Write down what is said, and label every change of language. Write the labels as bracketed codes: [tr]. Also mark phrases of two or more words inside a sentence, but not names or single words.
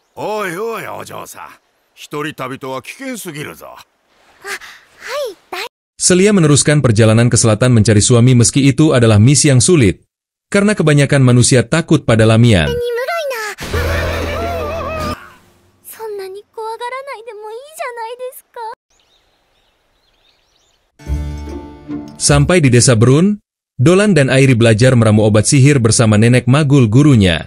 [ja] おいおい、お嬢さん。一人旅とは危険すぎるぞ。 [id] Celia meneruskan perjalanan ke selatan mencari suami meski itu adalah misi yang sulit. Karena kebanyakan manusia takut pada Lamian. Sampai di desa Brun, Dolan dan Airi belajar meramu obat sihir bersama nenek Magul gurunya.